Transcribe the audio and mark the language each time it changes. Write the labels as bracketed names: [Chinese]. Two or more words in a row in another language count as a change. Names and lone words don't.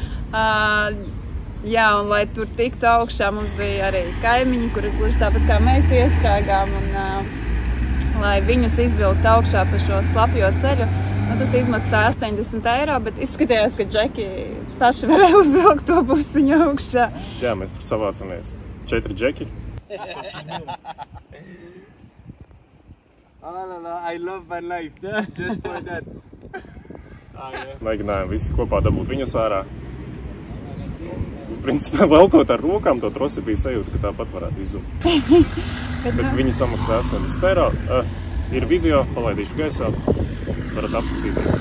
[Latvian] Jā, un lai tur tiktu augšā, mums bija arī kaimiņi, kuri gluži tāpat kā mēs iestrēgām, un lai viņus izvilkt augšā pa šo slapjo ceļu, tas izmaksā 80 eiro, bet izskatījās, ka džeki paši varēja uzvilkt to busiņu augšā. Jā, mēs tur savācamies 4 džeki. [English] I love my life, just for that. [Latvian] Mēģinājām visi kopā dabūt viņus ārā. Principā velkot ar rokām, to trosi bija sajūta, ka tāpat varētu izdomt. Bet viņi samaksā 80 eiro. Ir video, palaidīšu gaisā, varat apskatīties.